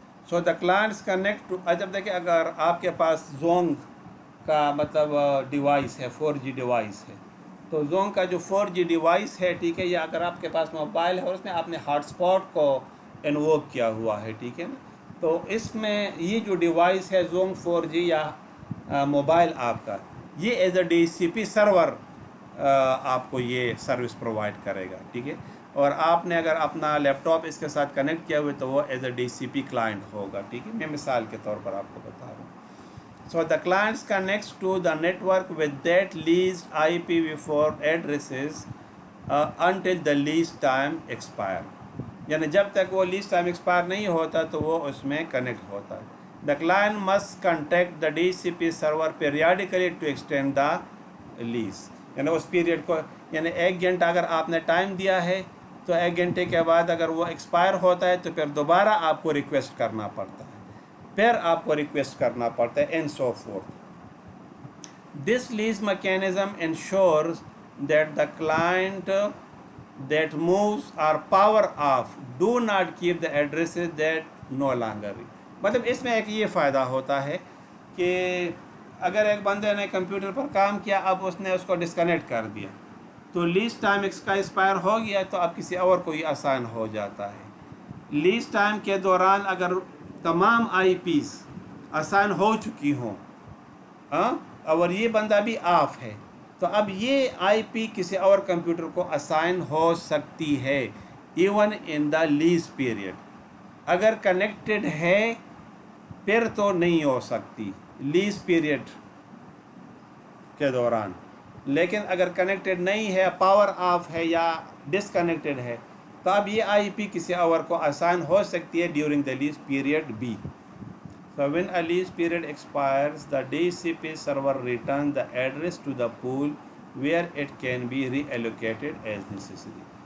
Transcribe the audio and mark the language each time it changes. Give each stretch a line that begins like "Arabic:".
English: So the clients connect to.
Hindi: जब देखिए, अगर आपके पास जोंग का मतलब डिवाइस है, 4G डिवाइस है, तो जोंग का जो 4G डिवाइस है, ठीक है, या अगर आपके पास मोबाइल है और उसमें आपने हॉटस्पॉट को इन्वोक किया हुआ है, ठीक है ना, तो इसमें ये जो डिवाइस है जोंग 4G या मोबाइल आपका, ये एज अ DCP सर्वर आपको ये सर्विस प्रोवाइड करेगा, ठीक है. और आपने अगर अपना लैपटॉप इसके साथ कनेक्ट किया हुआ है तो वो एज अ DCP क्लाइंट होगा, ठीक है. मैं मिसाल के तौर पर आपको बता रहा हूँ.
English: So the clients connects to the network with that leased IPv4 addresses until the lease time expire.
Hindi: यानी जब तक वो लीज टाइम एक्सपायर नहीं होता तो वो उसमें कनेक्ट होता है.
English: The client must contact the DCP server periodically to extend the lease.
Hindi: यानी उस पीरियड को, यानी 1 घंटा अगर आपने टाइम दिया है तो 1 घंटे के बाद अगर वो एक्सपायर होता है तो फिर दोबारा आपको रिक्वेस्ट करना पड़ता है, फिर आपको रिक्वेस्ट करना पड़ता है, and so fourth.
English: This lease mechanism ensures that the client that moves or power off do not keep the addresses that no longer.
Hindi: मतलब इसमें एक ये फ़ायदा होता है कि अगर एक बंदे ने कंप्यूटर पर काम किया, अब उसने उसको डिस्कनेक्ट कर दिया, तो लीज टाइम इसका एक्सपायर हो गया तो अब किसी और को ये आसान हो जाता है. लीज टाइम के दौरान अगर तमाम IPs आसान हो चुकी हों और ये बंदा भी ऑफ है, तो अब ये IP किसी और कंप्यूटर को असाइन हो सकती है
English: Even in the lease period.
Hindi: अगर कनेक्टेड है फिर तो नहीं हो सकती लीज पीरियड के दौरान, लेकिन अगर कनेक्टेड नहीं है, पावर ऑफ है या डिसकनेक्टेड है, तो अब ये IP किसी और को असाइन हो सकती है
English: During the lease period be. So when a lease period expires, the DCP server returns the address to the pool where it can be reallocated as necessary.